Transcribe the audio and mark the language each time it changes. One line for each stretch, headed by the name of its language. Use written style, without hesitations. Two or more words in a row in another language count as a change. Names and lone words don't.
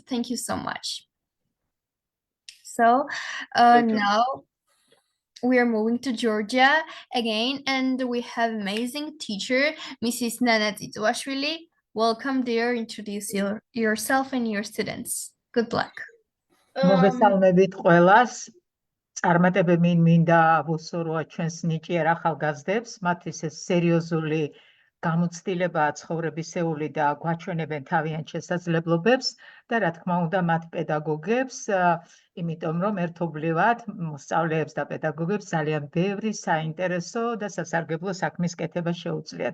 English: Thank you so much. So now we are moving to Georgia again, and we have amazing teacher, Mrs. Nino Tsartsidze. Welcome, dear. Introduce yourself and your students. Good luck.
Georgian: მოგესალმებით ყველას. წარმატებები მინდა ვუსურვოთ ჩვენს ნიჭიერ ახალგაზრდებს, მათ ისე სერიოზული გამოცდილებაა ცხოვრებისეული და გვაჩვენებენ თავიანთ შესაძლებლობებს და რა თქმა უნდა მათ პედაგოგებს, იმიტომ რომ ერთობლივად მოსწავლეებს და პედაგოგებს ძალიან ბევრი საინტერესო და სასარგებლო საქმის კეთება შეუძლიათ.